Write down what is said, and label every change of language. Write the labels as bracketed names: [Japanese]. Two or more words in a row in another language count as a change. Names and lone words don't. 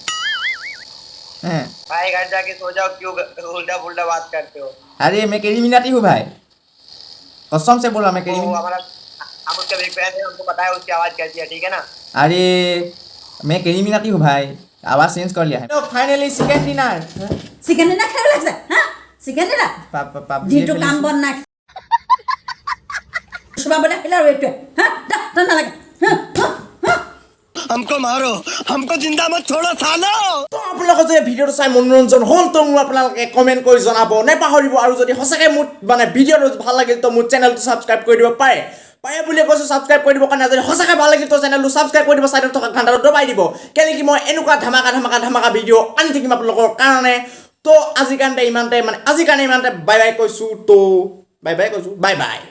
[Hindi] भाई घर जाके सो जाओ क्यों उल्टा पुल्टा बात करते हो अरे मैं केरी मीनाती हूँ भाई कसम से बोला मैं केरी वो हमारा हम उसका [English] big fan [Hindi] है हमको पता है उसकी आवाज कैसी है ठीक है ना अरे मैं केरी मीनाती हूँ भाई आवाज चेंज कर लिया है तो [English] finally second dinner chicken dinner [Assamese] খাই ওলাইছে হা [English] chicken dinner [Assamese] দিনটো কাম বন নাই চুবাবলৈ আহিলে আৰু এইটোৱে হা তই নালাগে [Hindi] हमको मारो हमको जिंदा मत छोड़ो सालो [Assamese] তো আপোনালোকে যদি ভিডিঅ'টো চাই মনোৰঞ্জন হ'ল তো মোক আপোনালোকে কমেণ্ট কৰি জনাব নেপাহৰিব আৰু যদি সঁচাকৈ মোৰ মানে ভিডিঅ'টো ভাল লাগিল তো মোৰ চেনেলটো ছাবস্ক্ৰাইব কৰি দিব পাৰে বুলি কৈছোঁ ছাবস্ক্ৰাইব কৰি দিব কাৰণে যদি সঁচাকৈ ভাল লাগিল তো চেনেলটো ছাবস্ক্ৰাইব কৰি দিব চাইডত থকা ঘণ্টাটো দবাই দিব কেলৈ কি মই এনেকুৱা ধামাকা ভিডিঅ' আনি থাকিম আপোনালোকৰ কাৰণে তো আজিৰ কাৰণে ইমানতে [English] bye bye [Assamese] কৈছোঁ [English] bye bye